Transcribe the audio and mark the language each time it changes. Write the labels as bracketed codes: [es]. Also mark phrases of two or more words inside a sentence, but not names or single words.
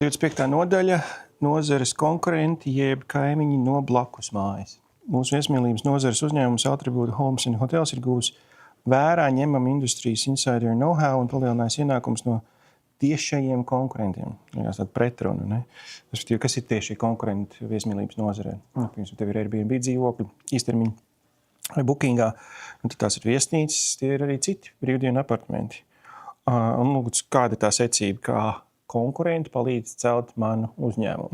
[lv] 25. nodaļa – nozares konkurenti jeb kaimiņi no blakus mājas. Mūsu viesmīlības nozares uzņēmums Attribute Homes & Hotels ir gūs vērā ņemam industrijas [en] insider know-how [lv] un palielinājis ienākums no tiešajiem konkurentiem. Tāda pretruna, ne? Kas ir tieši konkurenti viesmīlības nozarē? Piemēram, tev ir Airbnb dzīvokļi, īstermiņa vai Bookingā, un tad tās ir viesnīcas, tie ir arī citi brīvdienu apartamenti. Un lūdzu, kāda ir tā secība, kā konkurenti palīdz celt manu uzņēmumu.